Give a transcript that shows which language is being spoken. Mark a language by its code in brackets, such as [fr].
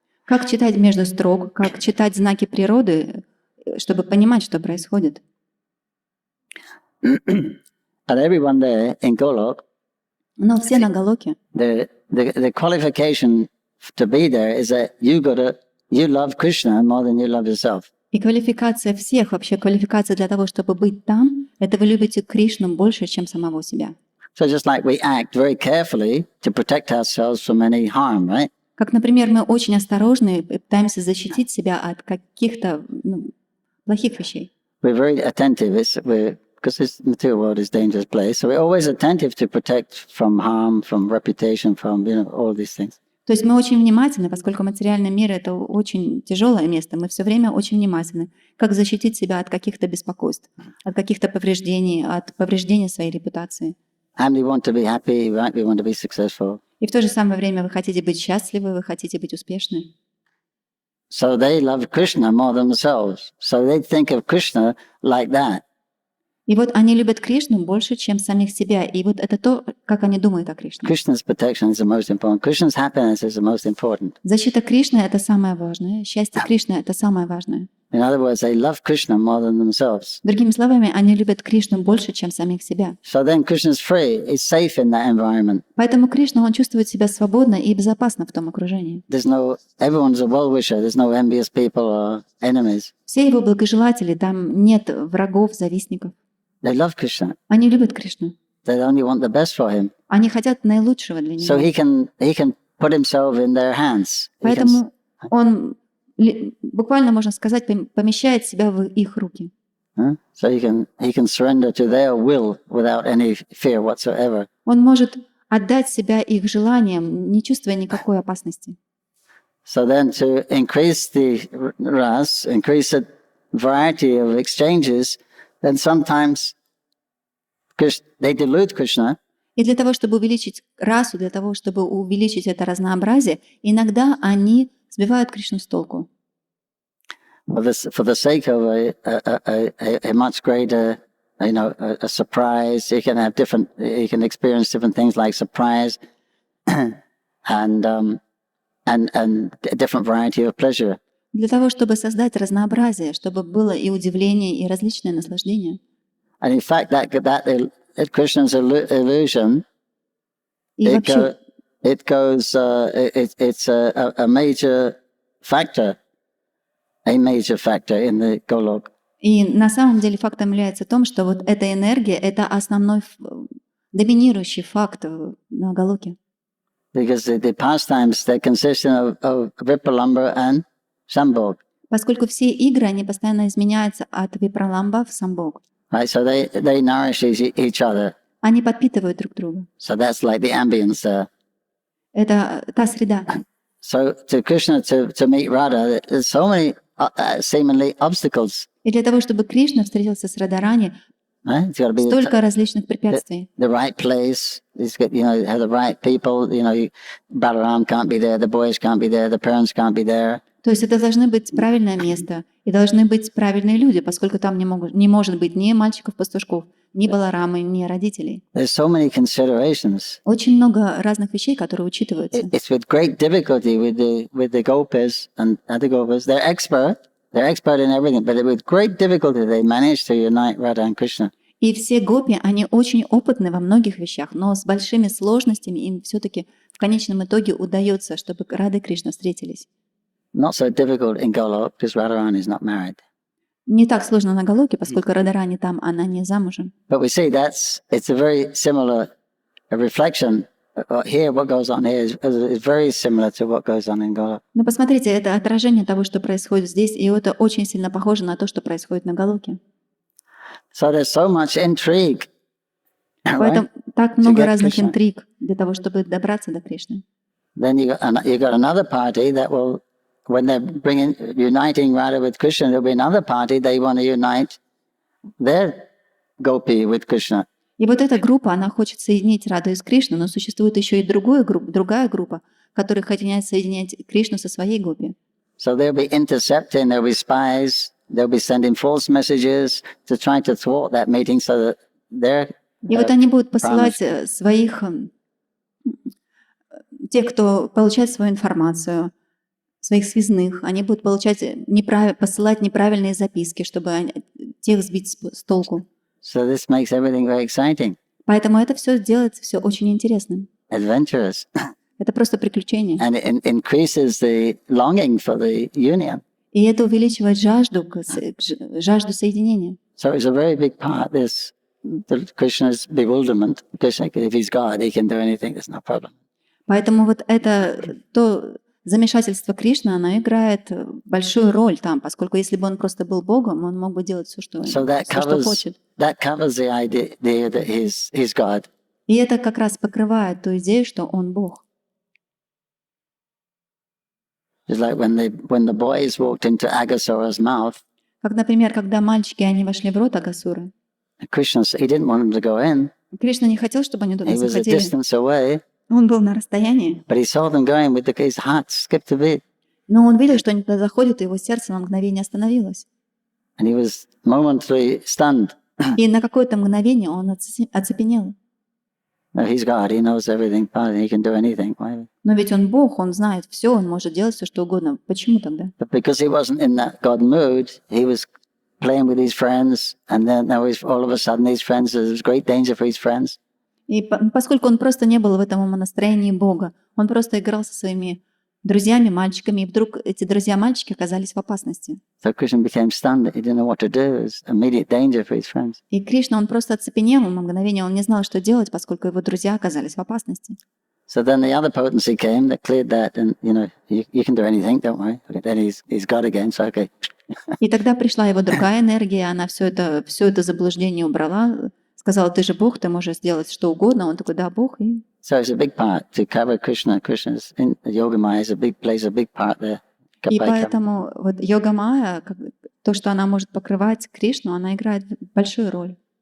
[ru] Как читать между строк, как читать знаки природы, чтобы понимать, что происходит. [en] And everyone there in Golok, [ru] Но все на Галоке. [en] the qualification to be there is that you love Krishna more than you love yourself. [ru] И квалификация всех, вообще квалификация для того, чтобы быть там, это вы любите Кришну больше, чем самого себя. [en] So just like we act very carefully to protect ourselves from any harm, right? [ru] Как, например, мы очень осторожны и пытаемся защитить себя от каких-то плохих вещей. [en] We're very attentive. Because this material world is a dangerous place, so we're always attentive to protect from harm, from reputation, from all these things. [ru] То есть мы очень внимательны, поскольку материальный мир — это очень тяжелое место, мы все время очень внимательны, как защитить себя от каких-то беспокойств, от каких-то повреждений, от повреждения своей репутации. [en] And we want to be happy, right? We want to be successful. [ru] И в то же самое время вы хотите быть счастливы, вы хотите быть успешны. [en] So they love Krishna more than themselves. So they think of Krishna like that. [ru] И вот они любят Кришну больше, чем самих себя. И вот это то, как они думают о Кришне. [en] Krishna's protection is the most important. Krishna's happiness is the most important. [ru] Защита Кришны — это самое важное. Счастье Кришны — это самое важное. [en] In other words, they love Krishna more than themselves. [ru] Другими словами, они любят Кришну больше, чем самих себя. [en] So then Krishna's free, he's safe in that environment. [ru] Поэтому Кришна, он чувствует себя свободно и безопасно в том окружении. [en] Everyone's a well-wisher, there's no envious people or enemies. [ru] Все его благожелатели, там нет врагов, завистников. [en] They love Krishna. [ru] Они любят Кришну. [en] They only want the best for him. [ru] Они хотят наилучшего для [en] So [ru] него. [en] he can put himself in their hands. [ru] Поэтому он, буквально можно сказать, помещает себя в их руки. [en] So he can surrender to their will without any fear whatsoever. [ru] Он может отдать себя их желаниям, не чувствуя никакой опасности. [en] So then to increase the ras, increase the variety of exchanges, then sometimes they delude Krishna. [ru] И для того, чтобы увеличить расу, для того, чтобы увеличить это разнообразие, иногда они сбивают Кришну с толку. [en] For the sake of a much greater, a surprise, he can experience different things like surprise and a different variety of pleasure. [ru] Для того, чтобы создать разнообразие, чтобы было и удивление, и различное наслаждение. [en] And in fact, that Krishna's illusion, it's a major factor in the Golok. [ru] И на самом деле фактом является в том, что вот эта энергия — это основной доминирующий факт на Галоке. [en] Because the pastimes, they consist of Vipralambha and Sambhog. [ru] Поскольку все игры, они постоянно изменяются от Випраламба в Самбог. [en] Right, so they nourish each other. [ru] Они подпитывают друг друга. [en] So that's like the ambience there. [ru] Это та среда. [en] So to Krishna to meet Radha, there's so many seemingly obstacles. [ru] И для того, чтобы Кришна встретился с Радарани, [en] Right? It's got to be [ru] столько различных препятствий. [en] the right place. It's got, have the right people. Balaram can't be there, the boys can't be there, the parents can't be there. [ru] То есть это должны быть правильное место. И должны быть правильные люди, поскольку там не может быть ни мальчиков-пастушков, ни Баларамы, ни родителей. [en] There's so many considerations. [ru] Очень много разных вещей, которые учитываются. [en] It's with great difficulty with the gopis and other gopis. They're expert in everything, but with great difficulty they manage to unite Radha and Krishna. [ru] И все гопи, они очень опытны во многих вещах, но с большими сложностями им все-таки в конечном итоге удается, чтобы Рада и Кришна встретились. [en] Not so difficult in Golok because Radharani is not married. [ru] Не так сложно на Галоке, поскольку Радарани там, она не замужем. [en] But we see it's a very similar reflection. Here, what goes on here is very similar to what goes on in Golok. [ru] Но посмотрите, это отражение того, что происходит здесь, и это очень сильно похоже на то, что происходит на Галоке. [en] So there's so much intrigue. [ru] Поэтому так много разных интриг для того, чтобы добраться до Кришны. [en] Then you got another party that will, when they're uniting Radha with Krishna, there'll be another party, they want to unite their gopi with Krishna. [ru] И вот эта группа, она хочет соединить Раду с Кришной, но существует еще и другая группа, которая хотят соединять Кришну со своей гопи. [en] So they'll be intercepting, there'll be spies, they'll be sending false messages to try to thwart that meeting so that they're [ru] И вот они будут посылать своих, тех, кто получает свою информацию, своих связных, они будут посылать неправильные записки, чтобы тех сбить с толку. [en] So this makes everything very exciting. [ru] Поэтому это все делается все очень интересным. [en] Adventurous. [ru] Это просто приключение. [en] And it increases the longing for the union. [ru] И это увеличивает жажду соединения. [en] So it's a very big part, Krishna's bewilderment. Krishna, if he's God, he can do anything, there's no problem. [ru] Поэтому вот это то замешательство Кришны, оно играет большую роль там, поскольку если бы он просто был Богом, он мог бы делать все, что хочет. [en] That covers the idea that he's God. [ru] И это как раз покрывает ту идею, что он Бог. [en] It's like when the boys walked into Agasura's mouth. [ru] Как, например, когда мальчики, они вошли в рот Агасуры. [en] Krishna, he didn't want them to go in. [ru] Кришна не хотел, чтобы они туда [en] He was a [ru] заходили. [en] distance away. [ru] Он был на расстоянии. [en] But he saw them going with his heart skipped a beat. [ru] Но он видел, что они туда заходят, и его сердце на мгновение остановилось. [en] And he was momentarily stunned. [ru] И на какое-то мгновение он оцепенел. [en] No, he's God, he knows everything, he can do anything. Why? [ru] Но ведь он Бог, он знает все, он может делать все, что угодно. Почему тогда? [en] But because he wasn't in that God mood, he was playing with his friends, and then all of a sudden his friends, there was great danger for his friends. [ru] И поскольку он просто не был в этом умонастроении Бога, он просто играл со своими друзьями, мальчиками, и вдруг эти друзья-мальчики оказались в опасности. [en] So Krishna became stunned, he didn't know what to do, it was immediate danger for his friends. [ru] И Кришна, он просто оцепенел, на мгновение он не знал, что делать, поскольку его друзья оказались в опасности. [en] So then the other potency came that cleared that, and you can do anything, don't worry. Okay, then he's God again, so okay. [ru] И тогда пришла его другая энергия, она все это заблуждение убрала, сказала: ты же Бог, ты можешь сделать что угодно. Он такой: да, Бог. И... [en] So it's a big part to cover Krishna. Krishna's in Yoga Maya plays a big part there. [ru] И поэтому вот Йога Майя, то, что она может покрывать Кришну, она играет большую роль.